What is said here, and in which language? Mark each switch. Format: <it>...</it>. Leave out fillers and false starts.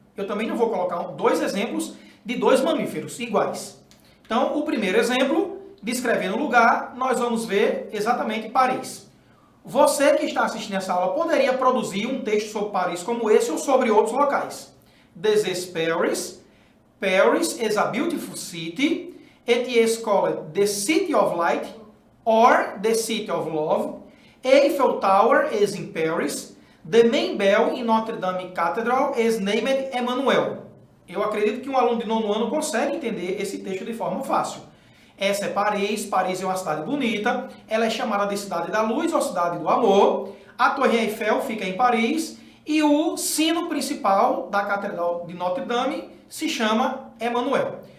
<pt>Eu também não vou colocar 2 exemplos de 2 mamíferos iguais. Então, o primeiro exemplo, descrevendo o lugar, nós vamos ver exatamente Paris. Você que está assistindo essa aula poderia produzir um texto sobre Paris como esse ou sobre outros locais.</pt> <en>This is Paris. Paris is a beautiful city. It is called the City of Light or the City of Love. Eiffel Tower is in Paris. The main bell in Notre Dame Cathedral is named Emmanuel.</en> <pt>Eu acredito que um aluno de 9º ano consegue entender esse texto de forma fácil. Essa é Paris. Paris é uma cidade bonita. Ela é chamada de Cidade da Luz ou Cidade do Amor. A Torre Eiffel fica em Paris. E o sino principal da Catedral de Notre Dame se chama Emmanuel.</pt>